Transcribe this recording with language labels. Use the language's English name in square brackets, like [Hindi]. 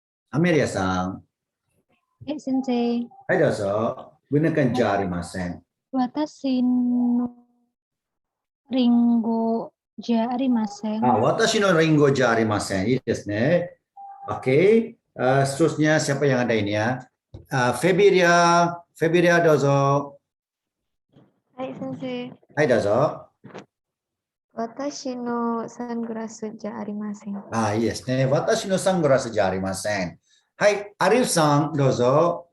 [Japanese] アメリアさん。 Sensei. はい、どうぞ。 [Indonesian] gunakan [Japanese] じゃありません。 Watashi no ringo ja arimasen. 私のリンゴじゃありません。いいですね。 [Indonesian] Oke. Seterusnya siapa yang ada ini ya? [Japanese] Febiria,どうぞ。はい、先生。はい、どうぞ。私のサングラスじゃありません。いいですね。私のサングラスじゃありません。はい、アリフさん、どうぞ。